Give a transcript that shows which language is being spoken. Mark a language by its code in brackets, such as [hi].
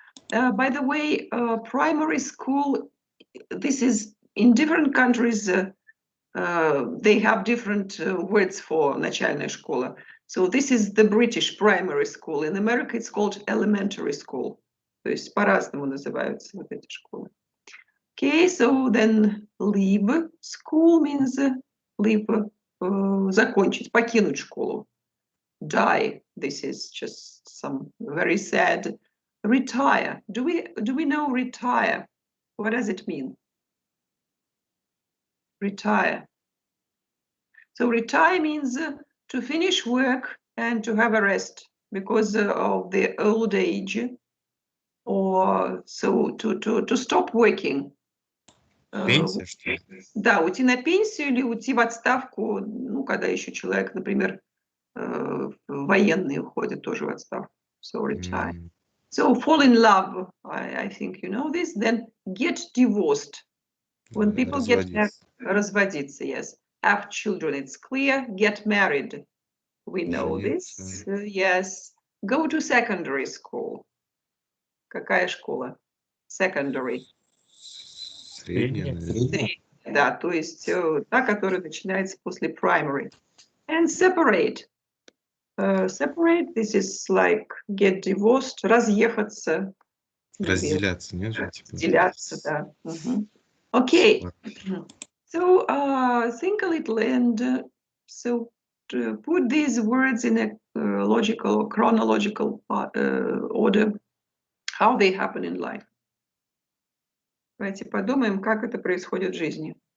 [en] By the way, primary school, this is in different countries, they have different words for [ru] начальная школа. [en] So this is the British primary school. In America it's called elementary school. [ru] То есть по-разному называются вот эти школы. [en] Okay, so then leave school means leave, [ru] закончить, покинуть школу. [en] Die, this is just some very sad. Retire, do we know retire? What does it mean? Retire. So retire means to finish work and to have a rest because of the old age, or so to stop working. [ru] Пенсия, что ли? Да, уйти на пенсию или уйти в отставку, ну, когда еще человек, например, военные уходят тоже в отставку. [en] So retire. So fall in love, I think you know this. Then get divorced. When people get [ru] разводиться, [en] yes. Have children, it's clear. Get married, we know this. Yes. Go to secondary school. [ru] Какая школа? [en] Secondary. [ru] Средняя, наверное. Да, то есть та, которая начинается после primary. [en] And separate. Separate, this is like get divorced, [ru] разъехаться. Разделяться, нет? Разделяться, да. Okay. [en] So think a little and so to put these words in a logical, chronological order, how they happen in life. [ru] Давайте подумаем, как это происходит в жизни.